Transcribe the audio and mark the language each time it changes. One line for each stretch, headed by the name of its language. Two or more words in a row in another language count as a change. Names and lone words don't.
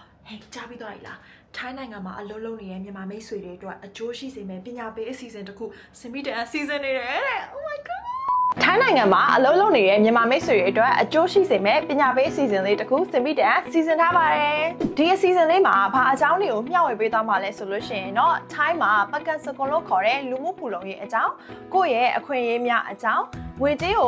Burmese: ကြားပြီးတော့လားထိုင်းနိုင်ငံမှာအလုပ်လုပ်နေတဲ့မြန်မာမိတ်ဆွေတွေအတွက်အကျိုးရှိစေမယ့်ပညာပေးအစီအစဉ်တစ်ခုစင်မီတန်အစီအစဉ်နေတယ်တဲ့
English: Oh my god
Burmese: ထိုင်းနိုင်ငံမှာအလုပ်လုပ်နေတဲ့မြန်မာမိတ်ဆွေတွေအတွက်အကျိုးရှိစေမယ့်ပညာပေးအစီအစဉ်လေးတစ်ခုစင်မီတန်စီစဉ်ထားပါတယ်ဒီအစီအစဉ်လေးမှာဘာအကြောင်းတွေကိုမျှဝေပေးသွားမှာလဲဆိုလို့ရှိရင်တော့ထိုင်းမှာပကတ်စကွန်လို့ခေါ်တဲ့လူမှုဖူလုံရေးအကြောင်းကိုယ့်ရဲ့အခွင့်အရေးများအကြောင်းငွေကြေးကို